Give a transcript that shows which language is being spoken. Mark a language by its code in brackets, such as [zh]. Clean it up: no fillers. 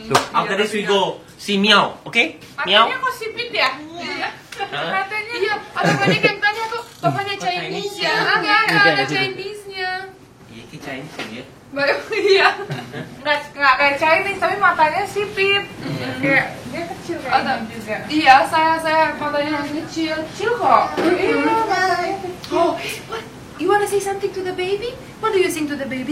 [en] After this we go see Miao, okay? Miao. [id] Matanya kok sipit ya? Matanya. Iya, ada banyak yang tanya tuh, bapaknya Chinese ya? Enggak ada Chinese-nya. Iya, kayak Chinese ya. Iya. Nggak kayak Chinese, tapi matanya sipit. Kayak dia kecil Ada kayaknya juga. Iya, saya matanya yang kecil. Kecil kok. Iya. [en] Oh, what? You wanna say something to the baby? What do you sing to the baby?